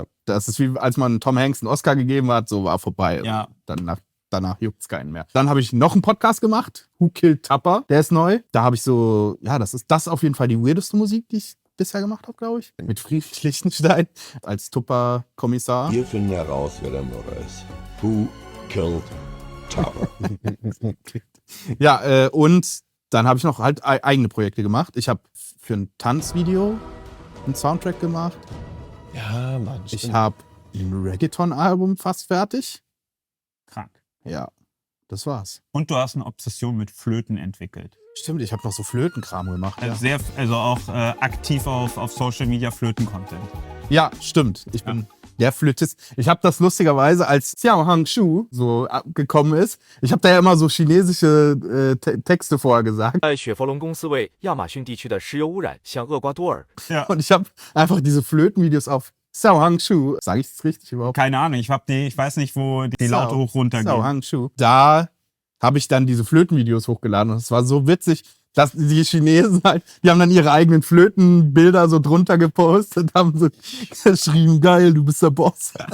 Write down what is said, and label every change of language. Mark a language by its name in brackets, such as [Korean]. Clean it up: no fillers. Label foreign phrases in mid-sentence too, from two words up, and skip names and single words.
[German] Das ist wie, als man Tom Hanks einen Oscar gegeben hat, so war vorbei. Ja. Danach juckt es keinen mehr. Dann habe ich noch einen Podcast gemacht, Who Killed Tupper, der ist neu. Da habe ich so, ja, das ist auf jeden Fall die weirdeste Musik, die ich bisher gemacht habe, glaube ich. Mit Friedrich Lichtenstein als Tupper-Kommissar. Wir finden heraus, wer der Mörder ist. Who killed Tupper? Ja, und dann habe ich noch halt eigene Projekte gemacht. Ich habe für ein Tanzvideo einen Soundtrack gemacht. Ja, Mann. Ich habe ein Reggaeton-Album fast fertig. Krank. Ja, das war's. Und du hast eine Obsession mit Flöten entwickelt. Stimmt, ich habe noch so Flötenkram gemacht. Ja, Also auch aktiv auf [English] Social Media [German] Flöten-Content. ja stimmt. Ich bin der Flötist. Ich habe das lustigerweise, als Xiao Hangshu so gekommen ist, ich habe da ja immer so chinesische Texte vorher gesagt. [Chinese] 在雪佛龙公司为亚马逊地区的石油污染向厄瓜多尔 [German] Ja. Und ich habe einfach diese Flötenvideos auf Xiao Hangshu. Sage ich das richtig überhaupt? Keine Ahnung, ich weiß nicht, wo die Laute hoch runter Xiao gehen. Hangshu. Da habe ich dann diese Flötenvideos hochgeladen. Und es war so witzig, dass die Chinesen halt, die haben dann ihre eigenen Flötenbilder so drunter gepostet, haben so geschrieben, geil, du bist der Boss.